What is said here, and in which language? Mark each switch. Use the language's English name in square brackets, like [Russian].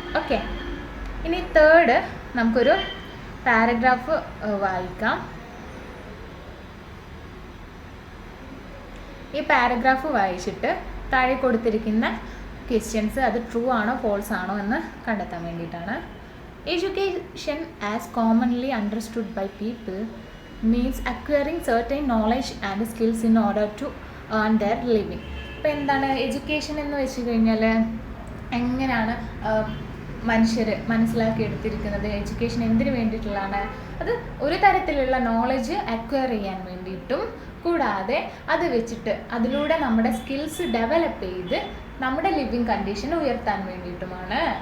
[Malayalam] Okay, ഇനി third നമുക്കൊരു paragraph വായിക്കാം. ഈ പാരഗ്രാഫ് വായിച്ചിട്ട് താഴെ കൊടുത്തിരിക്കുന്ന ക്വസ്റ്റ്യൻസ് അത് ട്രൂ ആണോ ഫോൾസ് ആണോ എന്ന് കണ്ടെത്താൻ വേണ്ടിയിട്ടാണ്. [English] Education as commonly understood by people means acquiring certain knowledge and skills in order to earn their living. [Malayalam] അപ്പോൾ എന്താണ് എഡ്യൂക്കേഷൻ എന്ന് വെച്ച് കഴിഞ്ഞാൽ എങ്ങനെയാണ് മനുഷ്യർ മനസ്സിലാക്കിയെടുത്തിരിക്കുന്നത്? എഡ്യൂക്കേഷൻ എന്തിനു വേണ്ടിയിട്ടുള്ളതാണ്? അത് ഒരു തരത്തിലുള്ള നോളജ് അക്വയർ ചെയ്യാൻ വേണ്ടിയിട്ടും കൂടാതെ അത് വെച്ചിട്ട് അതിലൂടെ നമ്മുടെ സ്കിൽസ് ഡെവലപ്പ് ചെയ്ത് നമ്മുടെ ലിവിങ് കണ്ടീഷൻ ഉയർത്താൻ വേണ്ടിയിട്ടുമാണ്.